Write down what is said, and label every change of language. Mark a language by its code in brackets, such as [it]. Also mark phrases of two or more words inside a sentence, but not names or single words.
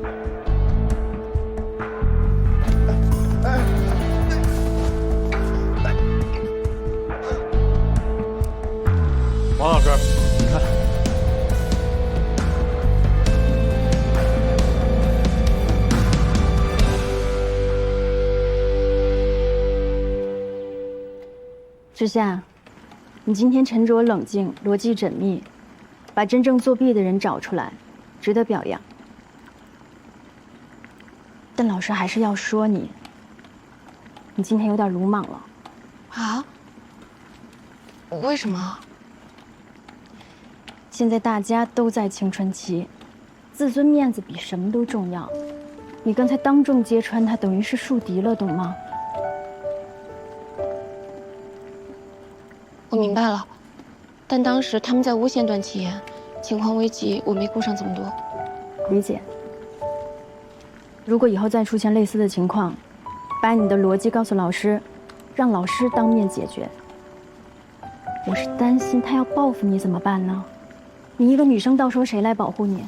[zh] 王老師，你看，之夏，你今天沉着冷靜，邏輯縝密，把真正作弊的人找出來，值得表揚。但老師還是要說你今天有點魯莽了。啊？为什么？现在大家都在青春期，自尊面子比什么都重要。你刚才当众揭穿他，等于是树敌了，懂吗？我明白了，但当时他们在诬陷段启言，情况危急，我没顾上这么多。理解。如果以后再出现类似的情况，把你的逻辑告訴老師，讓老師當面解決。我是擔心他要報復你怎麼辦呢？你一個女生，到時候誰來保護你？